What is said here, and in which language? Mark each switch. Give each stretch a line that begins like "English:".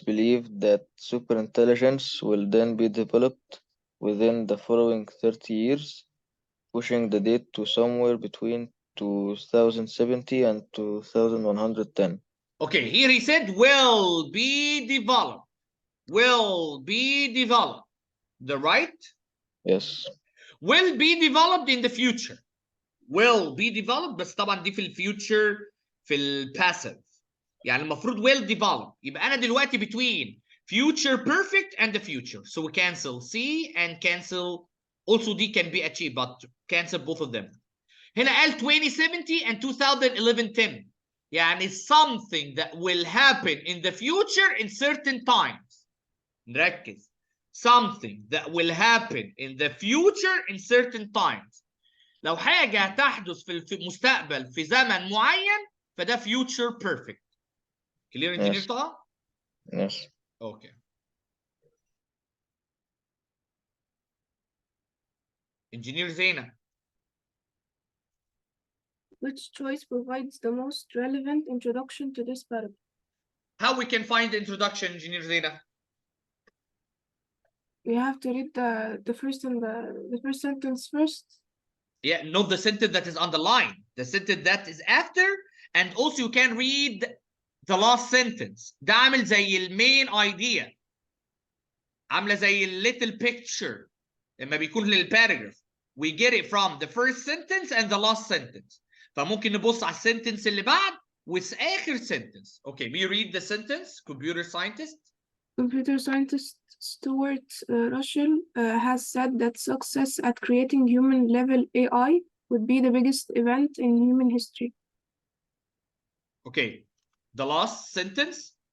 English: believe that superintelligence will then be developed within the following 30 years, pushing the date to somewhere between 2070 and 2110. Okay, here he said will be developed. Will be developed. The right? Yes. Will be developed in the future. Will be developed،
Arabic: بس طبعا دي في الفيوتشر في الباسيف. يعني المفروض
English: will develop.
Arabic: يبقى أنا دلوقتي
English: between future perfect and the future. So we cancel C and cancel also D can be achieved, but cancel both of them.
Arabic: هنا قال 2070 and 2011-10.
English: يعني something that will happen in the future in certain times.
Arabic: نركز.
English: Something that will happen in the future in certain times.
Arabic: لو حاجة تحدث في المستقبل في زمن معين فده future perfect.
English: Clear engineer Taha? Yes. Okay. Engineer Zeina. Which choice provides the most relevant introduction to this paragraph? How we can find the introduction, Engineer Zeina? We have to read the first and the first sentence first. Yeah, not the sentence that is underlined, the sentence that is after, and also you can read the last sentence.
Arabic: ده عامل زي المين idea، عامله زي
English: little picture
Arabic: لما بيكون للباراجراف.
English: we get it from the first sentence and the last sentence.
Arabic: فممكن نبص على السنتنس اللي بعد واخر sentence.
English: Okay, we read the sentence. Computer scientist. Computer scientist Stuart Russell has said that success at creating human-level AI would be the biggest event in human history. Okay, the last sentence.